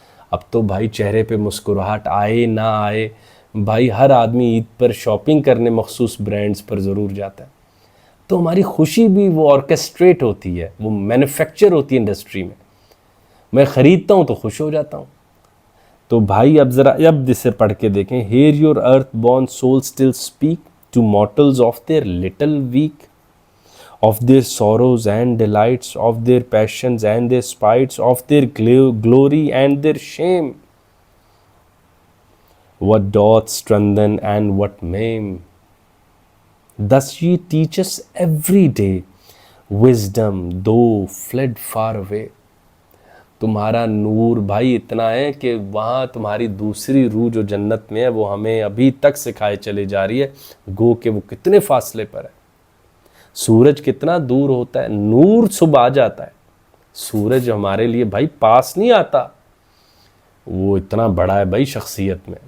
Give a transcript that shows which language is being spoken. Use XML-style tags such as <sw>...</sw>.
<ur>اب تو بھائی چہرے پہ مسکراہٹ آئے نہ آئے، بھائی ہر آدمی عید پر شاپنگ کرنے مخصوص برانڈز پر ضرور جاتا ہے. تو ہماری خوشی بھی وہ آرکیسٹریٹ ہوتی ہے، وہ مینوفیکچر ہوتی ہے انڈسٹری میں. میں خریدتا ہوں تو خوش ہو جاتا ہوں. تو بھائی اب ذرا اب اسے پڑھ کے دیکھیں.</ur> <en>Hear your earth born soul still speak to mortals of their little weak, of their sorrows and delights, of their passions and their spites, of their glory and their shame. What doth strengthen and what maim? Thus ye teach us every day wisdom, though fled far away.</en> <ur>تمہارا نور بھائی اتنا ہے کہ وہاں تمہاری دوسری روح جو جنت میں ہے وہ ہمیں ابھی تک سکھائے چلے جا رہی ہے، گو کہ وہ کتنے فاصلے پر ہے. سورج کتنا دور ہوتا ہے، نور صبح آ جاتا ہے. سورج ہمارے لیے بھائی پاس نہیں آتا، وہ اتنا بڑا ہے بھائی شخصیت میں.</ur>